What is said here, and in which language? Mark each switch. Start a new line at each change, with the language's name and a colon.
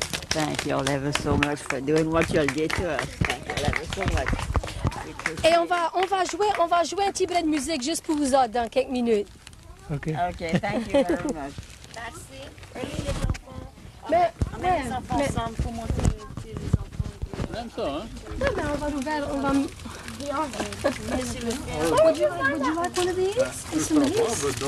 English: Thank you all ever so much for doing what you did to us. Thank you all ever so much.
French: Et on va jouer un petit brin de musique juste pour vous autres dans quelques minutes.
English: OK. OK, thank you very much.
French: Merci. Les enfants. Emmène les enfants ensemble pour monter les enfants. Même ça, hein? Non, mais on va nous faire, on va...
English: Would you like one of these? Some of these?